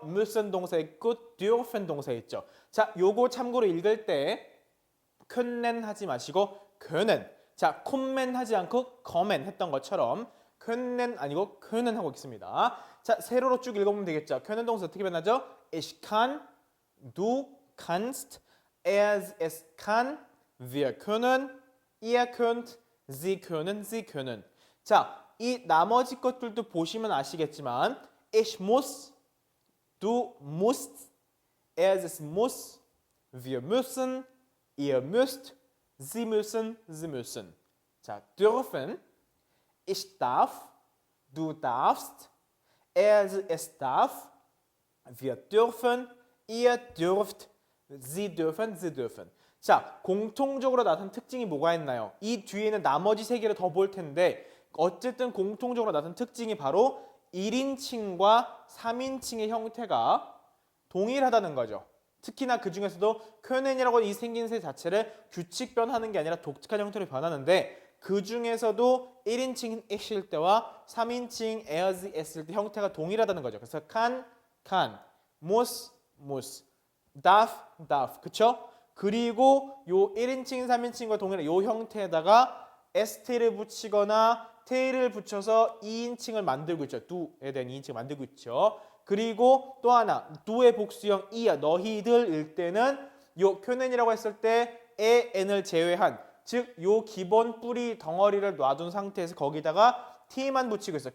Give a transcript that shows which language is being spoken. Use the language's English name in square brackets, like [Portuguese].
[Korean] müssen 동사 있고 dürfen 동사 있죠. 자, 요거 참고로 읽을 때 können 하지 마시고 können. 자, kommen 하지 않고 kommen 했던 것처럼 können 아니고 können 하고 있습니다. 자, 세로로 쭉 읽어보면 되겠죠. können 동사 어떻게 변하죠? [German] Ich kann, du kannst, es kann, wir können, ihr könnt, sie können, sie können. [Korean] 자, 이 나머지 것들도 보시면 아시겠지만 [German] ich muss, du musst, es muss, wir müssen, ihr müsst, sie müssen, sie müssen. 자, dürfen, ich darf, du darfst, es darf, wir dürfen, ihr dürft, sie dürfen, sie dürfen. [Korean] 자, 공통적으로 나타난 특징이 뭐가 있나요? 이 뒤에는 나머지 세 개를 더 볼 텐데 어쨌든 공통적으로 나타난 특징이 바로 1인칭과 3인칭의 형태가 동일하다는 거죠. 특히나 그 중에서도 können이라고 이 생긴새 자체를 규칙 변하는 게 아니라 독특한 형태로 변하는데 그 중에서도 1인칭 이실 때와 3인칭 er's, es일 때 형태가 동일하다는 거죠. 그래서 kann, muss, darf, 그쵸? 그리고 요 1인칭, 3인칭과 동일한 요 형태에다가 st를 붙이거나 t를 붙여서 2인칭을 만들고 있죠. do에 대한 2인칭을 만들고 있죠. 그리고 또 하나, do의 복수형 이야, 너희들일 때는 요 können이라고 했을 때 에, n을 제외한 즉 요 기본 뿌리 덩어리를 놔둔 상태에서 거기다가 t만 붙이고 있어요.